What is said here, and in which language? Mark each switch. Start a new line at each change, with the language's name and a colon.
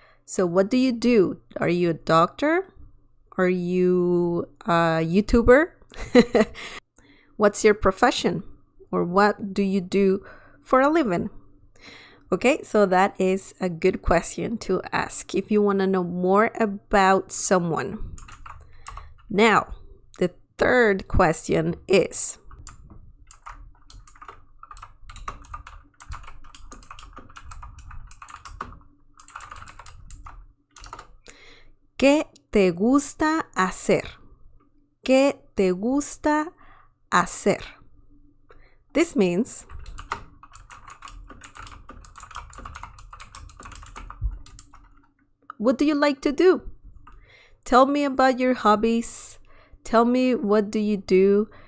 English: So what do you do? Are you a doctor? Are you a YouTuber? What's your profession? Or what do you do for a living? Okay, so that is a good question to ask if you want to know more about someone. Now, the third question is,
Spanish: ¿qué te gusta hacer? ¿Qué te gusta hacer?
English: This means, what do you like to do? Tell me about your hobbies. Tell me what do you do?